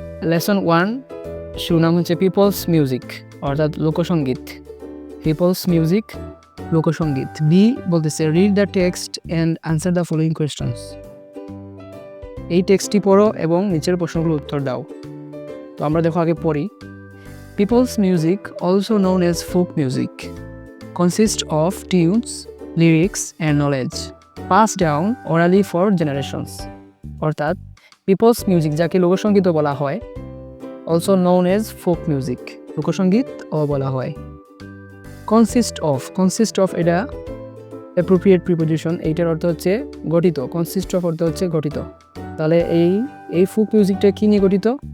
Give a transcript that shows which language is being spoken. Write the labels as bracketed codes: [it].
[bn] Lesson 1 শিরোনাম হচ্ছে people's music অর্থাৎ লোকসঙ্গীত। [en] people's music [bn] লোকসঙ্গীত। বি বলতেছে [en] Read the text and answer the following questions. [bn] এই টেক্সটটি পড়ো এবং নিচের প্রশ্নগুলোর উত্তর দাও। তো আমরা দেখো আগে পড়ি। [en] People's music also known as folk music consists of tunes, lyrics and knowledge passed down orally for generations. [bn] অর্থাৎ পিপলস মিউজিক যাকে লোকসঙ্গীতও বলা হয়, [en] also known as folk music [bn] লোকসঙ্গীতও বলা হয়। কনসিস্ট অফ এটা অ্যাপ্রোপ্রিয়েট প্রিপোজিশন, এইটার অর্থ হচ্ছে গঠিত। কনসিস্ট অফ অর্থ হচ্ছে গঠিত। তাহলে এই ফোক মিউজিকটা কী নিয়ে গঠিত?